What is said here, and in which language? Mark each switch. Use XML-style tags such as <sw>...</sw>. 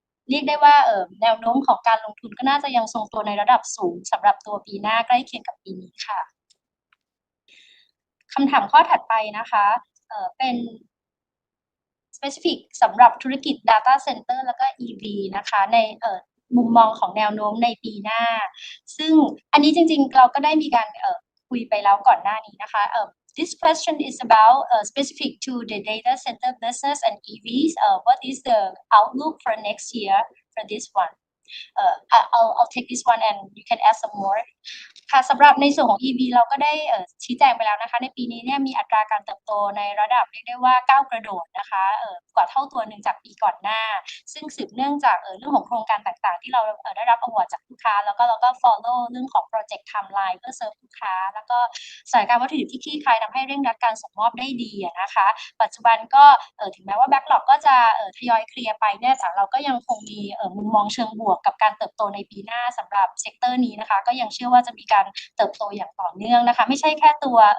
<th>เรียกได้ว่าแนวโน้มของการลงทุนก็น่าจะยังทรงตัวในระดับสูงสำหรับตัวปีหน้าใกล้เคียงกับปีนี้ค่ะคำถามข้อถัดไปนะคะเป็น specific สำหรับธุรกิจ data center แล้วก็ EV นะคะในมุมมองของแนวโน้มในปีหน้าซึ่งอันนี้จริงๆเราก็ได้มีการคุยไปแล้วก่อนหน้านี้นะคะ</th> <en>This question is about specific to the data center business and EVs. What is the outlook for next year for this one? I'll take this one and you can add some more.</en> <th>ค่ะสำหรับในส่วนของ EV เราก็ได้ชี้แจงไปแล้วนะคะในปีนี้เนี่ยมีอัตราการเติบโตในระดับเรียกได้ว่าก้าวกระโดดนะคะกว่าเท่าตัวหนึ่งจากปีก่อนหน้า ซึ่งสืบเนื่องจากเรื่องของโครงการต่างๆที่เราได้รับ award จากลูกค้าแล้วก็เราก็ follow เรื่องของ project timeline เพื่อเซิร์ฟลูกค้าแล้วก็สถานการณ์วัตถุดิบที่คลี่คลายทำให้เร่งรัดการส่งมอบได้ดีนะคะปัจจุบันก็ถึงแม้ว่า backlog ก็จะทยอยเคลียร์ไปเนี่ยแต่เราก็ยังคงมีมุมมองเชิงบวกกับการเติบโตในปีหน้าสำหรับเซกเตอร์นี้นะคะก็ยังเชื่อว่าจะมีการเติบโตอย่างต่อเนื่องนะคะไม่ใช่แค่ตัว</th>